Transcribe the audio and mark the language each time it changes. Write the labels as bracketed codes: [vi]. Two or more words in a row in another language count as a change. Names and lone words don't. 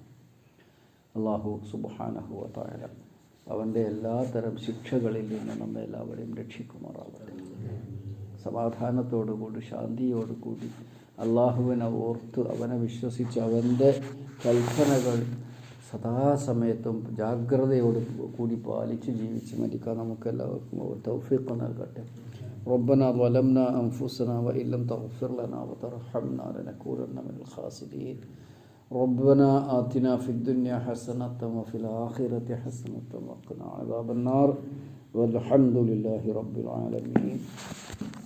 [ml] അള്ളാഹു [ar] سبحانه وتعالى [ml] അവൻ്റെ എല്ലാത്തരം ശിക്ഷകളിൽ നിന്ന് നമ്മെ എല്ലാവരെയും രക്ഷിക്കുമാറാവട്ടെ. സമാധാനത്തോടുകൂടി ശാന്തിയോടുകൂടി അള്ളാഹുവിനെ ഓർത്ത് അവനെ വിശ്വസിച്ച് അവൻ്റെ കൽപ്പനകൾ സദാസമയത്തും ജാഗ്രതയോട് കൂടി പാലിച്ച് ജീവിച്ച് മരിക്കാൻ നമുക്കെല്ലാവർക്കും തൗഫീഖ് നൽകട്ടെ. [ar] ربنا ظلمنا أنفسنا وإن لم تغفر لنا وترحمنا لنكونن من الخاسرين. ربنا آتنا في الدنيا حسنة وفي الآخرة حسنة وقنا عذاب النار والحمد لله رب العالمين.